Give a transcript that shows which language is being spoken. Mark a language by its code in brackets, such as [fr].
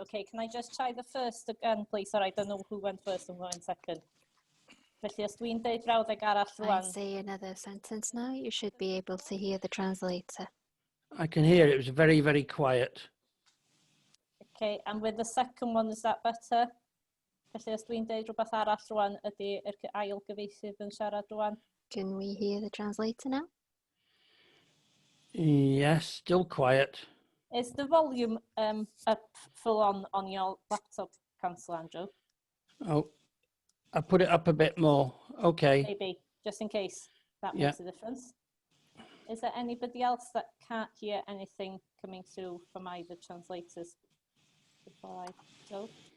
[en] Okay, can I just try the first again, please? Sorry, I don't know who went first and who went second. [cy] Felly, os dwi'n deud brawddeg arall rwan... [en] I say another sentence now, you should be able to hear the translator. I can hear it. It was very, very quiet. Okay, and with the second one, is that better? [cy] Felly, os dwi'n deud rhywbeth arall rwan, ydy'r ail gyfieithydd yn siarad rwan? [en] Can we hear the translator now? Yes, still quiet. Is the volume up full on your laptop, Councillor Andrew? Oh, I put it up a bit more. Okay. Maybe, just in case that makes a difference. Is there anybody else that can't hear anything coming through from either translators before I go?